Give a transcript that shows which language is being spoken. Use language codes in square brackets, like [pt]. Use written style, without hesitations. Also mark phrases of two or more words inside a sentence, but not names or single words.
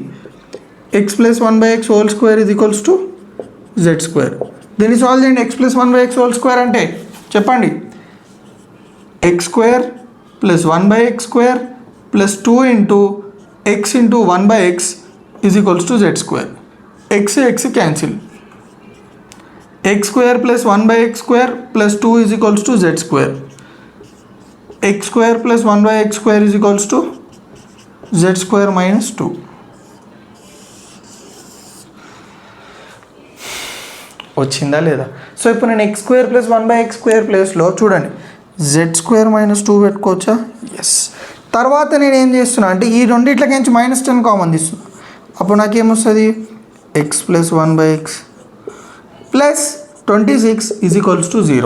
[en] x + 1/x² = z². [te] దీన్ని సాల్వ్ చేయండి. x + 1/x² అంటే చెప్పండి, x² + 1/x² + 2 × x × 1/x = z². [en] x cancel, x² + 1/x² + 2 = z². x² + 1/x² = z² - 2. [te] వచ్చిందా లేదా? సో ఇప్పుడు నేను x² + 1/x² ప్లేస్లో చూడండి z² - 2 పెట్టుకోవచ్చా? ఎస్. తర్వాత నేను ఏం చేస్తున్నా అంటే ఈ రెండిట్లకి నుంచి -10 కామన్ తీస్తున్నా, అప్పుడు నాకేమొస్తుంది, x + 1/x + 26 = 0.